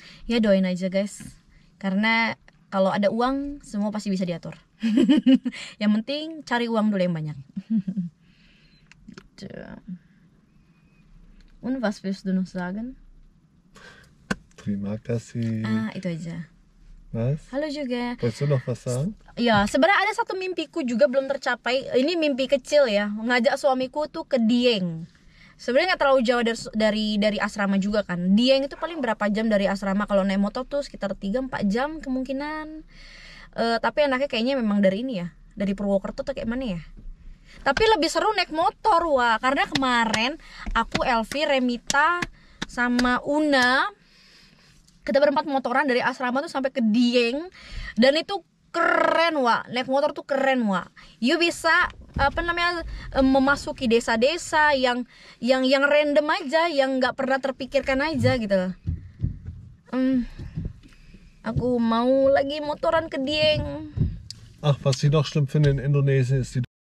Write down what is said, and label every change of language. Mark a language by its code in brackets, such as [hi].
[id] Ya doain aja guys, karena kalau ada uang semua pasti bisa diatur. Yang penting cari uang dulu yang banyak. Gitu. [de] Und was willst du noch sagen? [id] Terima kasih. Itu aja. [de] Was? [id] Halo juga. [de] Wolltest du noch was sagen? [id] Ya, sebenarnya ada satu mimpiku juga belum tercapai. Ini mimpi kecil ya, ngajak suamiku tuh ke Dieng. Sebenarnya nggak terlalu jauh dari asrama juga kan. Dieng itu paling berapa jam dari asrama, kalau naik motor tuh sekitar 3-4 jam kemungkinan. Tapi enaknya kayaknya memang dari ini ya, dari Purwokerto tuh kayak mana ya. Tapi lebih seru naik motor wah, karena kemarin aku, Elvi, Remita sama Una, kita berempat motoran dari asrama tuh sampai ke Dieng, dan itu keren wah, naik motor tuh keren wah. You bisa memasuki desa-desa yang random aja, yang nggak pernah terpikirkan aja gitu. Aku mau lagi motoran ke Dieng. [de] Ach, was ich noch schlimm finde in Indonesien ist die...